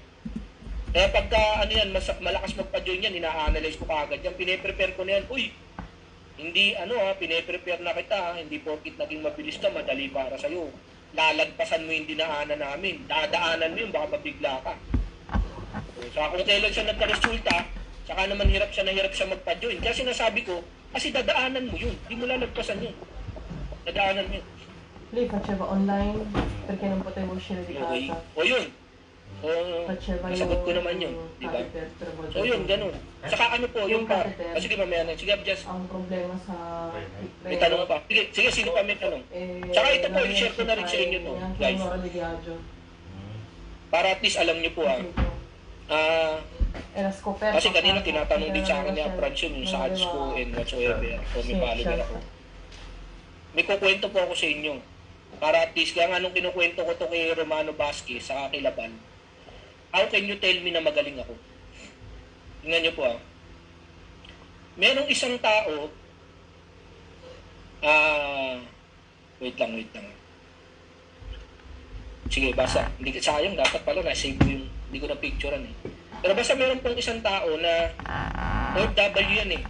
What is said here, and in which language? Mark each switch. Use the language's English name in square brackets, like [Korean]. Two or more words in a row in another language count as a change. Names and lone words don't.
[Filipino] Kaya pagka malakas magpa-join yan, ina-analyze ko kaagad yan, pine-prepare ko na yan, hindi pine-prepare na kita, hindi porkit naging mabilis ka, madali para sa'yo. Lalagpasan mo yung dinaanan namin, dadaanan mo yun, baka mabigla ka. So kung kailan siya nagka-resulta, saka naman hirap siya magpa-join. Kaya sinasabi ko, kasi dadaanan mo yun, hindi mo lalagpasan yun. Dadaanan mo yun. [Italian] Lì faceva online perché non potevo uscire di casa. [Filipino] O yun. Oo, Pacheco nasagot ko naman yun, di ba? So yun, ganun. Saka ano po, yung pa, sige mamaya na, sige Abjas, Ang problema sa may tanong pa. Sige, sige, sino pa may tanong? Saka ito po, i-share ko na rin sa inyo to, guys. Para at least alam nyo po kasi kanina tinatanong din sa akin ni Franz yung sa ads ko [English] and whatsoever, [Filipino] kung may follower ako. May kukwento po ako sa inyo. Para at least, kaya nga nung kinukwento ko to kay Romano Vasquez sa Kilaban, [English] how can you tell me [Filipino] na magaling ako? Tingnan nyo po merong isang tao, wait lang. Sige, basta. Hindi sayang, dapat pala na-save ko yung, hindi ko na-picturean eh. Pero basta meron pong isang tao na OFW yan eh.